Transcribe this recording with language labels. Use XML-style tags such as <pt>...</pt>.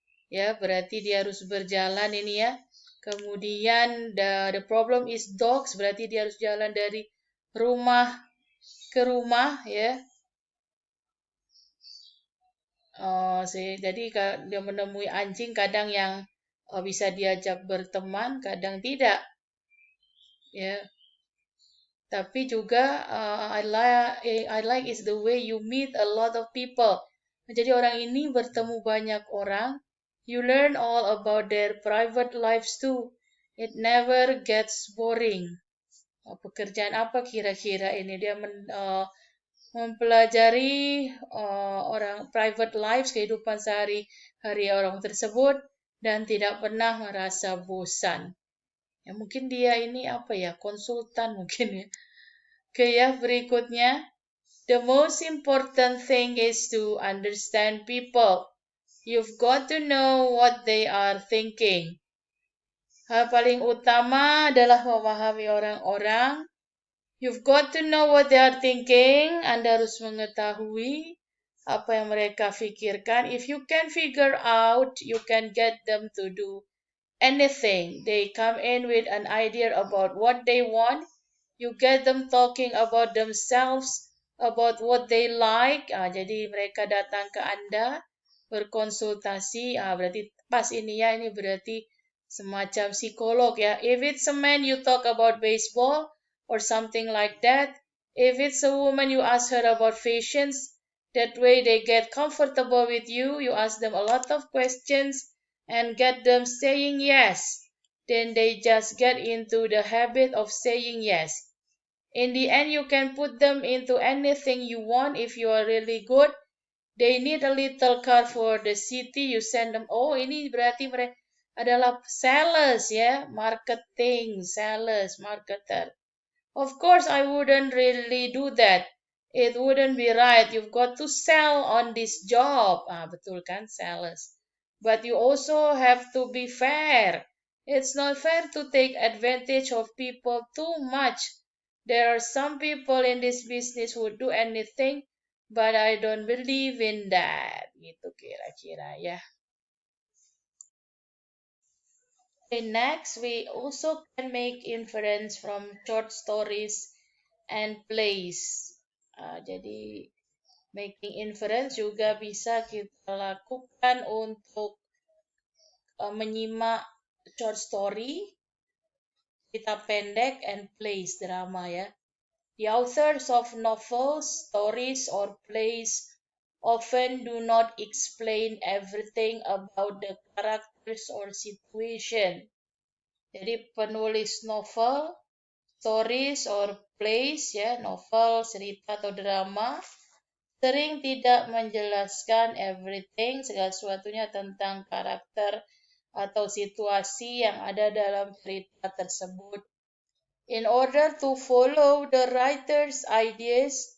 <id>Ya, berarti dia harus berjalan ini ya. Kemudian</id> <en>the problem is dogs,</en> <id>berarti dia harus jalan dari rumah ke rumah ya. Jadi dia menemui anjing kadang yang bisa diajak berteman, kadang tidak.</id> <en>Ya,</en> <id>tapi juga</id> <en>I like is the way you meet a lot of people.</en> <id>Jadi orang ini bertemu banyak orang.</id> <en>You learn all about their private lives too. It never gets boring.</en> <id>Pekerjaan apa kira-kira ini? Dia mempelajari orang</id> <en>private lives,</en> <id>kehidupan sehari-hari orang tersebut dan tidak pernah merasa bosan. Ya mungkin dia ini apa ya, konsultan mungkin ya. Oke ya, berikutnya.</id> <en>The most important thing is to understand people. You've got to know what they are thinking.</en> <id>Hal paling utama adalah memahami orang-orang.</id> <en>You've got to know what they are thinking.</en> <id>Anda harus mengetahui apa yang mereka pikirkan.</id> <en>If you can figure out, you can get them to do anything. They come in with an idea about what they want. You get them talking about themselves, about what they like.</en> <id>Jadi mereka datang ke Anda berkonsultasi. Berarti pas ini ya, ini berarti semacam psikolog ya.</id> <en>If it's a man, you talk about baseball or something like that. If it's a woman, you ask her about fashions. That way they get comfortable with you. You ask them a lot of questions and get them saying yes. Then they just get into the habit of saying yes. In the end, you can put them into anything you want if you are really good. They need a little car for the city. You send them.</en> <id>Oh, ini berarti mereka adalah sales ya, marketing, sales, marketer.</id> <en>Of course, I wouldn't really do that. It wouldn't be right. You've got to sell on this job.</en> <id>Betul kan,</id> <en>sales. But you also have to be fair. It's not fair to take advantage of people too much. There are some people in this business who do anything, but I don't believe in that.</en> <id>Gitu kira-kira ya.</id> <en>Okay, next, we also can make inference from short stories and plays.</en> <id>Jadi</id> <en>making inference</en> <id>juga bisa kita lakukan untuk menyimak</id> <en>short story,</en> <id>cerita pendek,</id> <en>and plays,</en> <id>drama ya.</id> <en>The authors of novels, stories, or plays often do not explain everything about the characters or situation.</en> <id>Jadi penulis novel,</id> <en>stories, or plays</en> <id>ya, novel, cerita atau drama, sering tidak menjelaskan</id> <en>everything,</en> <id>segala sesuatunya tentang karakter atau situasi yang ada dalam cerita tersebut.</id> <en>In order to follow the writer's ideas,</en>